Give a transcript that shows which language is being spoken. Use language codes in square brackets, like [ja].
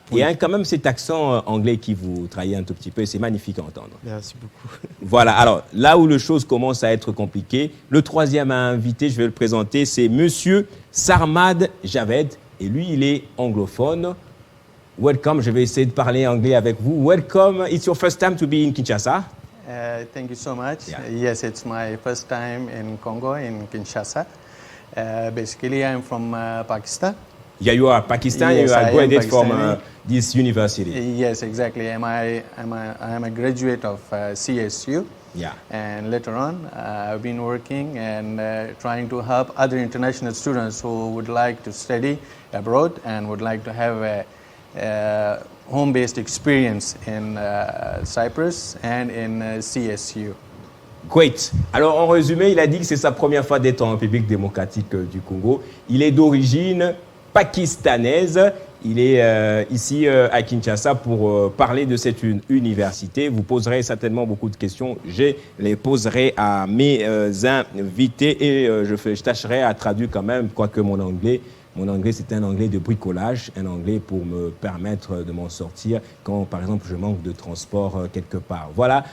[fr] Et il y a quand même cet accent anglais qui vous trahit un tout petit peu, c'est magnifique à entendre. Merci beaucoup. Voilà, alors là où les choses commencent à être compliquées, le troisième invité, je vais le présenter, c'est Monsieur Sarmad Javed. Et lui, il est anglophone. Welcome, je vais essayer de parler anglais avec vous. [en] Welcome, it's your first time to be in Kinshasa. Thank you so much. Yes, it's my first time in Congo, in Kinshasa. Basically, I'm from Pakistan. Yeah, you are Pakistan. Yes, you are graduated from this university. Yes, exactly. I'm a graduate of CSU. Yeah. And later on, I've been working and trying to help other international students who would like to study abroad and would like to have a home-based experience in Cyprus and in CSU. Great. [fr] Alors, en résumé, il a dit que c'est sa première fois d'être en République démocratique du Congo. Il est d'origine pakistanaise. Il est ici à Kinshasa pour parler de cette université. Vous poserez certainement beaucoup de questions. Je les poserai à mes invités et je tâcherai à traduire quand même, quoique mon anglais, c'est un anglais de bricolage, un anglais pour me permettre de m'en sortir quand, par exemple, je manque de transport quelque part. Voilà.